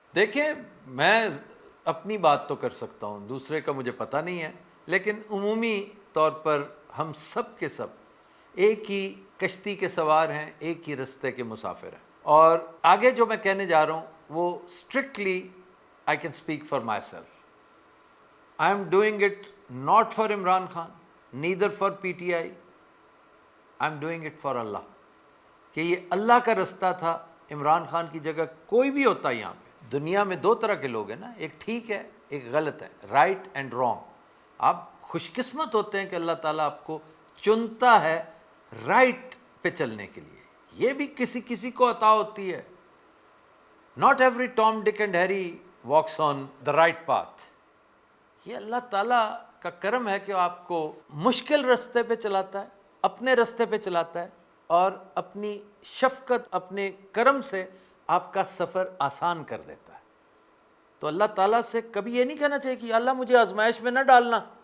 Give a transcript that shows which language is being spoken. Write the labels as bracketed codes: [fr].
[ur] دیکھیں، میں اپنی بات تو کر سکتا ہوں، دوسرے کا مجھے پتہ نہیں ہے، لیکن عمومی طور پر ہم سب کے سب ایک ہی کشتی کے سوار ہیں، ایک ہی رستے کے مسافر ہیں. اور آگے جو میں کہنے جا رہا ہوں وہ [en] Strictly I can speak for myself. I am doing it not for Imran Khan, neither for PTI. I am doing it for Allah. [ur] کہ یہ اللہ کا رستہ تھا. عمران خان کی جگہ کوئی بھی ہوتا یہاں پہ. دنیا میں دو طرح کے لوگ ہیں نا، ایک ٹھیک ہے ایک غلط ہے، [en] Right and wrong. [ur] آپ خوش قسمت ہوتے ہیں کہ اللہ تعالیٰ آپ کو چنتا ہے رائٹ پہ چلنے کے لیے. یہ بھی کسی کسی کو عطا ہوتی ہے. [en] Not every Tom, Dick and Harry walks on the right path. [ur] یہ اللہ تعالیٰ کا کرم ہے کہ آپ کو مشکل رستے پہ چلاتا ہے، اپنے رستے پہ چلاتا ہے، اور اپنی شفقت اپنے کرم سے آپ کا سفر آسان کر دیتا ہے. تو اللہ تعالیٰ سے کبھی یہ نہیں کہنا چاہیے کہ اللہ مجھے آزمائش میں نہ ڈالنا.